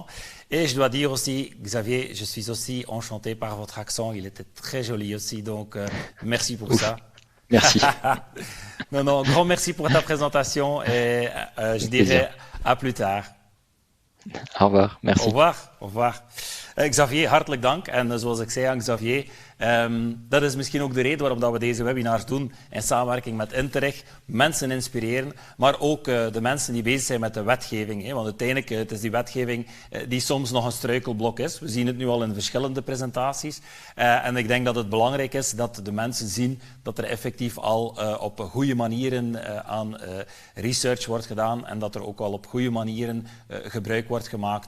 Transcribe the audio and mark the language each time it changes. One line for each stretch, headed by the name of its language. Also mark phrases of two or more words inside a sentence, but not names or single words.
French: Et je dois dire aussi, Xavier, je suis aussi enchanté par votre accent, il était très joli aussi, donc merci pour ça. Merci. Non, grand merci pour ta présentation et je dirais à plus tard. Au revoir, merci. Au revoir. Xavier,
Dutch: hartelijk dank. En zoals ik zei aan Xavier, dat is misschien ook de reden waarom dat we deze webinars doen in samenwerking met Interreg. Mensen inspireren, maar ook de mensen die bezig zijn met de wetgeving. Want uiteindelijk het is die wetgeving die soms nog een struikelblok is. We zien het nu al in verschillende presentaties. En ik denk dat het belangrijk is dat de mensen zien dat er effectief al op goede manieren aan research wordt gedaan en dat er ook al op goede manieren gebruik wordt gemaakt.